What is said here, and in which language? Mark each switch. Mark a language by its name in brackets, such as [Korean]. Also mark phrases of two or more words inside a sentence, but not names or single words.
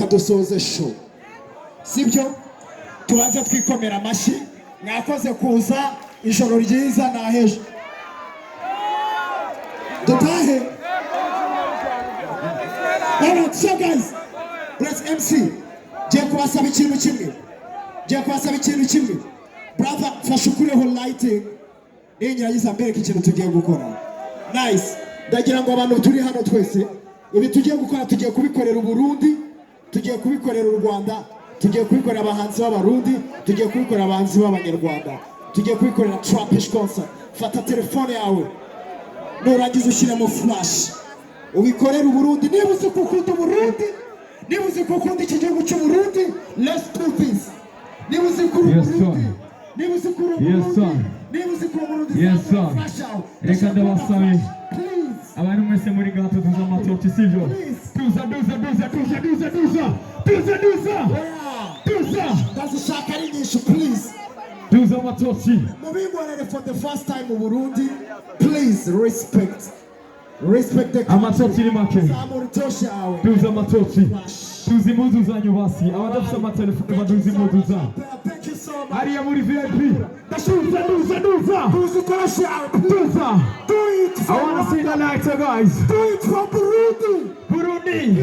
[Kinyarwanda] reka dusoze show sibyo tubanze twikomera amashyi mwakoze kuza ijoro ryiza naheje dutahe [English] alright so guys let's [Kinyarwanda] MC je kubasaba ikintu kimwe brother fasha ukureho lighting ninyagiza mbereka ikintu tugiye gukora nice ndagira ngo abantu turi hano twese ibi tugiye gukora tugiye kubikorera Burundi tugiye kubikorera u Rwanda tugiye kubikorera abahanzi b'abarundi tugiye kubikorera abahanzi b'abanyarwanda tugiye kubikorera trapish concert fata telefone yawe nurangiza ushyiramo flash ubikorera Burundi niba uzi gukunda Burundi niba uzi gukunda iki gihugu cy'u Burundi [English] let's do this [Kinyarwanda] niba uzi gukunda Burundi niba uzi gukunda Burundi niba uzi gukunda Burundi reka ndabasabe abantu mwese muri gato tuza amatoti sivyo tuza ndazishaka ari nyinshi please tuza amatoti [English] mubingorere for the first time mu Burundi please respect the [Kinyarwanda] amatoti ni make tuza amatoti tuzi impuzu zanyu basi abadafite amatelefone baduzi impuzu zanyu hariya muri VIP tuza [English] I wanna see the lighter guys do it for Burundi